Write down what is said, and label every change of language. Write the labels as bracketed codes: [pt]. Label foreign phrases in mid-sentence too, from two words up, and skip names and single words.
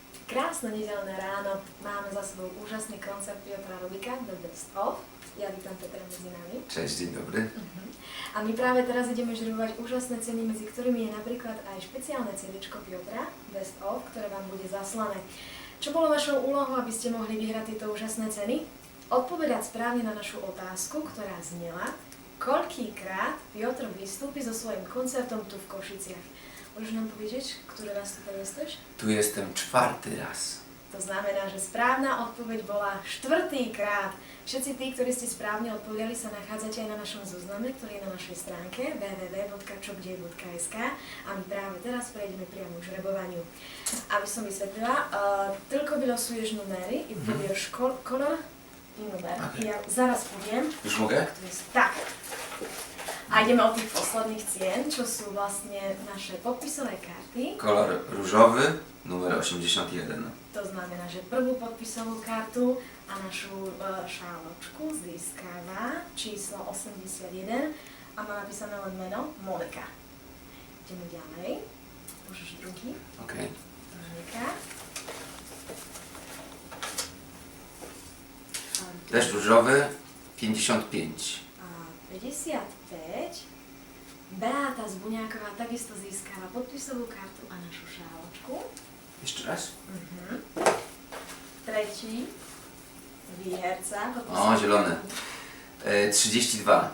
[sk] Krásne nedeľné ráno, máme za sebou úžasný koncert Piotra Rubika, The Best Of. Ja vítam Petra medzi nami. [pl] Cześć, dzień dobry. [sk] A my práve teraz ideme žrebovať úžasné ceny, medzi ktorými je napríklad aj špeciálne CD-čko Piotra, Best Of, ktoré vám bude zaslané. Čo bolo vašou úlohou, aby ste mohli vyhrať tieto úžasné ceny? Odpovedať správne na našu otázku, ktorá znela, koľkýkrát Piotr vystúpi so svojím koncertom tu v Košiciach. Môžeš nám povedať, ktoré raz tu jesteś? [pl] Tu jestem czwarty raz. [sk] To znamená, že správna odpoveď bola štvrtýkrát. Všetci tí, ktorí ste správne odpovedali, sa nachádzate aj na našom zozname, ktorý je na našej stránke www.čokdej.sk a my práve teraz prejdeme priamo k žrebovaniu. Aby som vysvetlila, [pl] tylko vylosuješ numery i povieš kolor i numer. Okay. Ja zaraz poviem. Już mogę? Tak. [sk] A ideme od tých posledných cien, čo sú vlastne naše podpisové karty. [pl] Kolor różowy, numer 81. [sk] To znamená, že prvú podpisovú kartu a našu šáločku získava číslo 81 a má napísané len meno Monika. Ideme ďalej. Môžeš druhý. Okej. Monika. [pl] Też różowy, 55. 55. [sk] Beáta z Buňáková takisto získava podpisovú kartu a našu šáločku. [pl] Jeszcze raz? [sk] Tretí výherca. [pl] O, zielone. 32.